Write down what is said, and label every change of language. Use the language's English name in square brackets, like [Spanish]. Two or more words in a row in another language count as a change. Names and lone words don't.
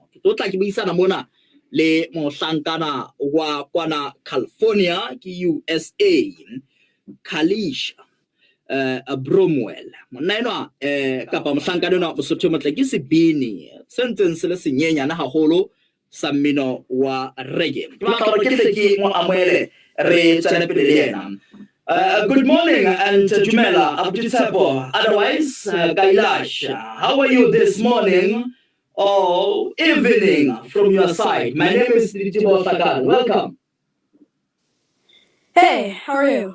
[Southern Sotho] ke tla ke buisana mona le mohlankana wa kwana California ke USA Kailash Bromwell monna eno kapa mohlankana eno Mosotho motla ke sebini sentseng se le senyenyana haholo sa mmino wa reggae tla hore ke tle ke mo amoele re tsana pele le yena. [English] Good morning and Jumela, Tsepo. Otherwise, Kailash, how are you this morning or evening from your side? My name is Tsepo. Welcome. Hey, how are you?